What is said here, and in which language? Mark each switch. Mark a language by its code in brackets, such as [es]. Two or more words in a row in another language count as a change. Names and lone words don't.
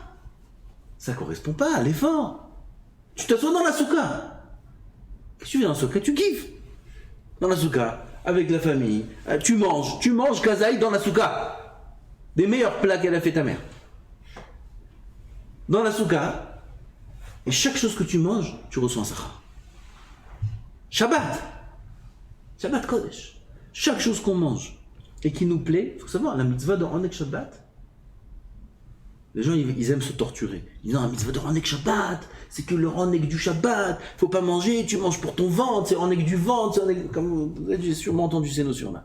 [fr] Ça correspond pas à l'effort. Tu t'assois dans la souka. Qu'est-ce que tu fais dans la souka? Tu kiffes. Dans la souka, avec la famille. Tu manges kazaï dans la souka. Des meilleurs plats qu'elle a fait ta mère. Dans la souka. Et chaque chose que tu manges, tu reçois un sachar. [he] שבת. שבת קודש. [fr] Chaque chose qu'on mange et qui nous plaît, il faut savoir, la mitzvah de [he] עונג שבת, [fr] les gens ils aiment se torturer. Ils disent non, la mitzvah de [he] עונג שבת, [fr] c'est que le Hanek du Shabbat, faut pas manger, tu manges pour ton ventre, c'est Hanek du ventre, comme vous avez sûrement entendu ces notions-là.